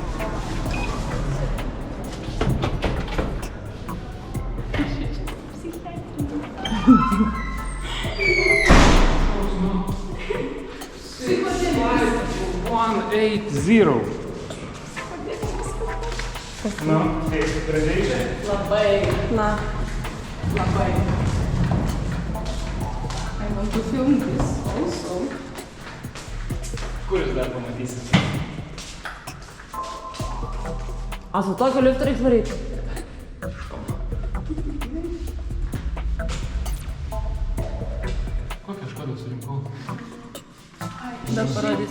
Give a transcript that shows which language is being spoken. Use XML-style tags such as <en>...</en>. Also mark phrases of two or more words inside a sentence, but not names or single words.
<lt>Zero. No, Labai. Na. Labai.</lt> <en>I want to film this also.</en> <lt>Kur jūs dar pamatysit? A su tokiu liftu reiks varyti? Kokią aš kodą surinkau? Dar parodys.</lt>